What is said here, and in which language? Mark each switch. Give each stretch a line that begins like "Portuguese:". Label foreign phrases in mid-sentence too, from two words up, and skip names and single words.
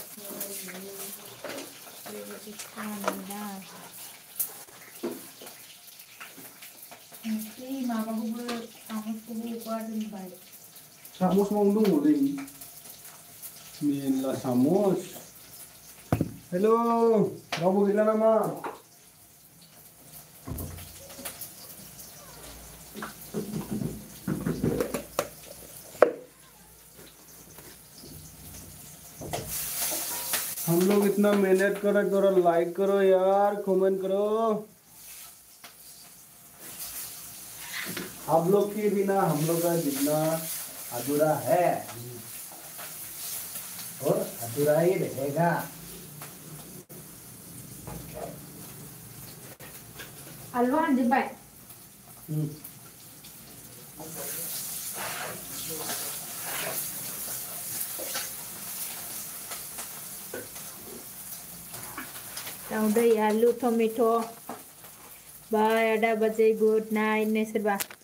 Bodo: बेबायदि खालामोना ओंख्रि माबाखौबो सामसखौबो अबेबा दोनबाय सामस मावनो दङलै मेरला सामस हेल' रावबो गैला नामा
Hindi: हम लोग इतना मेहनत करो लाइक करो यार कमेंट करो आप लोग के बिना हम लोग का जीना अधूरा है और अधूरा ही रहेगा
Bodo: हलवा आणजोबबाय दाउदै आलु टमेट' बाय आदा बाजै
English: good night
Bodo: नै सोरबा